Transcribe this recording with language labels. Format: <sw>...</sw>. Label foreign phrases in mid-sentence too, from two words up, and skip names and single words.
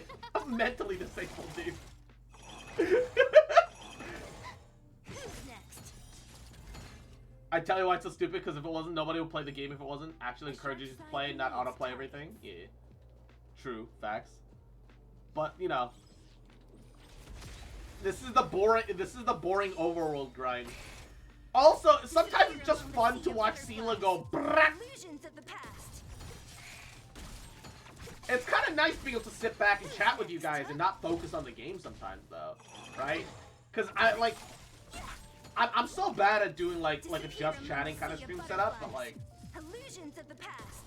<en>I'm mentally disabled, dude. I tell you why it's so stupid, because if it wasn't, nobody would play the game if it wasn't. Actually encourages you to play and not autoplay everything. Yeah. True. Facts. But, you know. This is the boring overworld grind. Also, sometimes it's just fun to watch Sela go brrrr. It's kind of nice being able to sit back and chat with you guys and not focus on the game sometimes, though. Right? Because I'm so bad at doing like a just chatting kind of stream setup, but like Illusions of the past.</en>